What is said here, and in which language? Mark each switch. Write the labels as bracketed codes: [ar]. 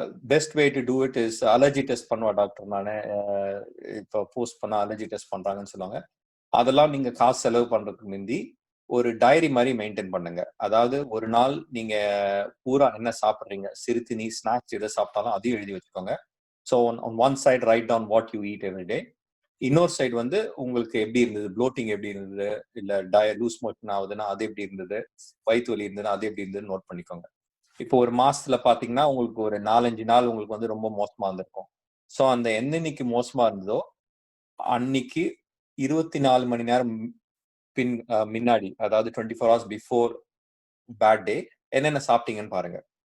[en] best way to do it is [ta] allergy test பண்ணுவா doctor. நானே இப்போ போஸ்ட் பண்ண அலர்ஜி டெஸ்ட் பண்றாங்கன்னு சொல்லுவாங்க. அதெல்லாம் நீங்க காசு செலவு பண்றதுக்கு முந்தி ஒரு டைரி மாதிரி மெயின்டைன் பண்ணுங்க. அதாவது ஒரு நாள் நீங்க பூரா என்ன சாப்பிடுறீங்க, சிறுதினி ஸ்நாக்ஸ் எதை சாப்பிட்டாலும் அதையும் எழுதி வச்சுக்கோங்க. [en] So on one side write down what you eat every day. [ta] இன்னொரு சைடு வந்து உங்களுக்கு எப்படி இருந்தது, ப்ளோட்டிங் எப்படி இருந்தது, இல்ல லூஸ் மோஷன் ஆகுதுன்னா அது எப்படி இருந்தது, வயிற்று வலி இருந்ததுன்னா அது எப்படி இருந்ததுன்னு நோட் பண்ணிக்கோங்க. இப்போ ஒரு மாசத்துல பாத்தீங்கன்னா உங்களுக்கு ஒரு 4-5 நாள் உங்களுக்கு வந்து ரொம்ப மோசமா இருந்திருக்கும். ஸோ அந்த என்னன்னைக்கு மோசமா இருந்ததோ அன்னைக்கு 24 மணி நேரம் முன்னாடி, அதாவது [en] 24 hours before bad day [ta] என்னென்ன சாப்பிட்டீங்கன்னு பாருங்க.